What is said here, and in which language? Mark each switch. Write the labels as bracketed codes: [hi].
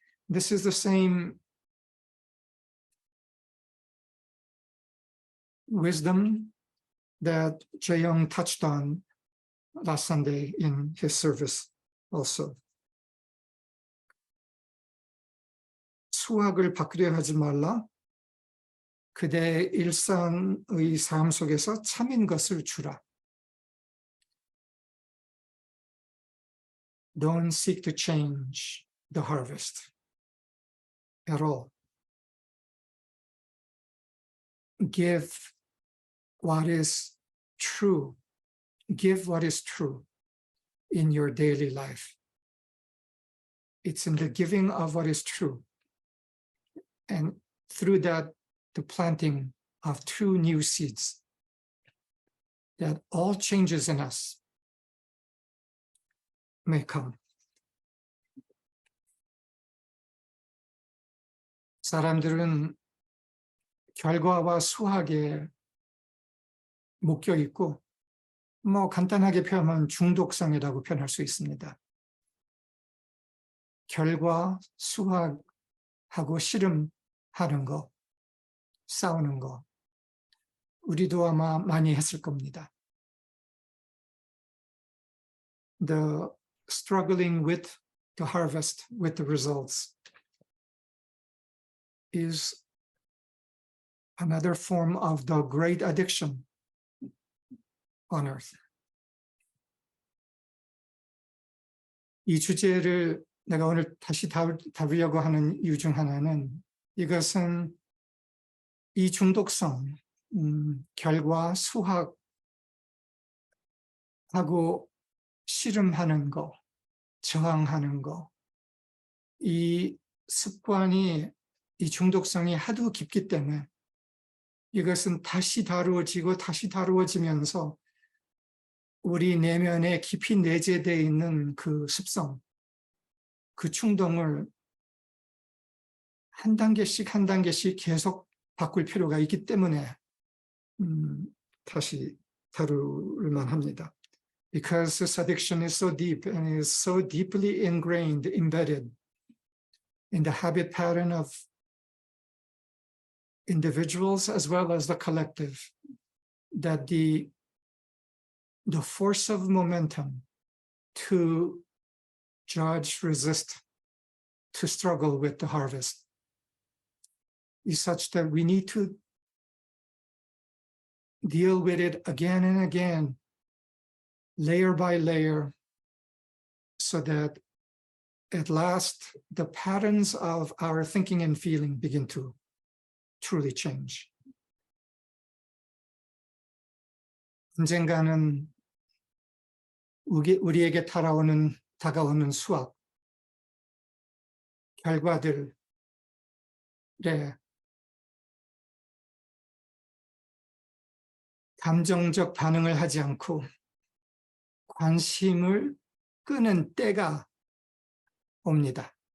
[en] This is the same wisdom that Jae-young touched on last Sunday in his service also. [ko] 수확을 바꾸려 하지 말라. 그대의 일상의 삶 속에서 참인 것을 주라. [en] Don't seek to change the harvest at all. Give what is true. Give what is true in your daily life. It's in the giving of what is true. And through that, the planting of true new seeds, that all changes in us may come. [ko] 사람들은 결과와 수확에 묶여 있고, 간단하게 표현하면 중독성이라고 표현할 수 있습니다. 결과, 수확하고 씨름하는 거, 싸우는 거, 우리도 아마 많이 했을 겁니다. The struggling with the harvest, with the results, is another form of the great addiction on earth. 이 주제를 내가 오늘 다시 다루려고 하는 이유 중 하나는 이것은 이 중독성, 결과, 수확하고 씨름하는 거, 저항하는 거, 이 습관이, 이 중독성이 하도 깊기 때문에 이것은 다시 다루어지면서 우리 내면에 깊이 내재되어 있는 그 습성, 그 충동을 한 단계씩 계속 바꿀 필요가 있기 때문에 다시 다룰 만합니다. [en] Because this addiction is so deep and is so deeply ingrained, embedded in the habit pattern of individuals as well as the collective, that the force of momentum to judge, resist, to struggle with the harvest is such that we need to deal with it again and again, layer by layer, so that at last the patterns of our thinking and feeling begin to truly change. [ko] 언젠가는 우리에게 다가오는 수확, 결과들에 감정적 반응을 하지 않고 관심을 끄는 때가 옵니다.